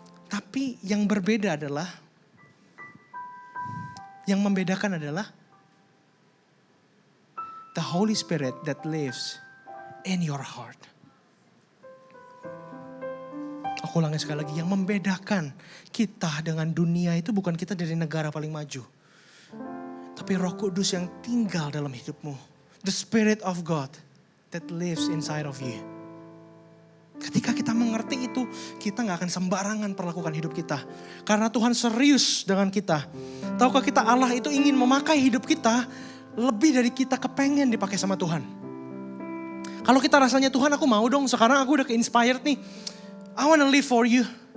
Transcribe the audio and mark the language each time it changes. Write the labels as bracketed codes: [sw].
[id] Tapi yang berbeda adalah, yang membedakan adalah [en] the Holy Spirit that lives in your heart. [id] Aku ulangi sekali lagi, yang membedakan kita dengan dunia itu bukan kita dari negara paling maju. Tapi Roh Kudus yang tinggal dalam hidupmu. [en] The Spirit of God that lives inside of you. [id] Ketika kita mengerti itu, kita gak akan sembarangan perlakukan hidup kita. Karena Tuhan serius dengan kita. Tahukah kita Allah itu ingin memakai hidup kita lebih dari kita kepengen dipakai sama Tuhan. Kalau kita rasanya Tuhan aku mau dong, sekarang aku udah ke-inspired nih. [en] I wanna live for you.